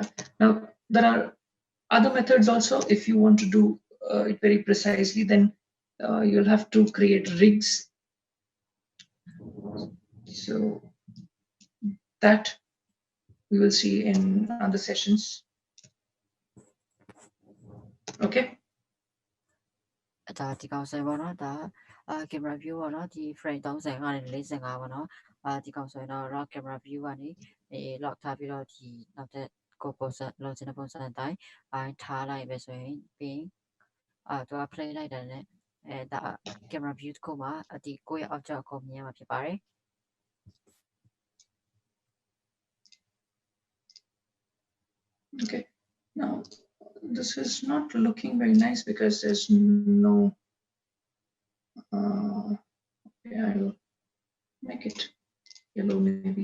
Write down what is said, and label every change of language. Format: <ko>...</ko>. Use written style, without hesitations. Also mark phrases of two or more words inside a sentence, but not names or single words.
<en>Now, there are other methods also. If you want to do it very precisely, then you'll have to create rigs. So that we will see in other sessions. Okay.</en> <my>ဒါဒီကောင်ဆိုပေါ့နော်ဒါ</my> <en>camera view</en> <my>ပေါ့နော်ဒီ frame 30ကနေ45ပေါ့နော်ဒီကောင်ဆိုရင်တော့</my> <en>raw camera view</en> <my>ကနေ lock ထားပြီးတော့ဒီနောက်တဲ့ကိုပုံစံလိုချင်တဲ့ပုံစံအတိုင်းထားလိုက်ပဲဆိုရင်ပြီးသူက play လိုက်တယ်နဲ့ဒါ</my> <en>camera view</en> <my>တစ်ခုမှာဒီကိုယ့်ရဲ့ object ကိုမြင်ရမှာဖြစ်ပါတယ်</my> <en>Okay. Now, this is not looking very nice because there's no. Okay, I will make it yellow maybe.</en>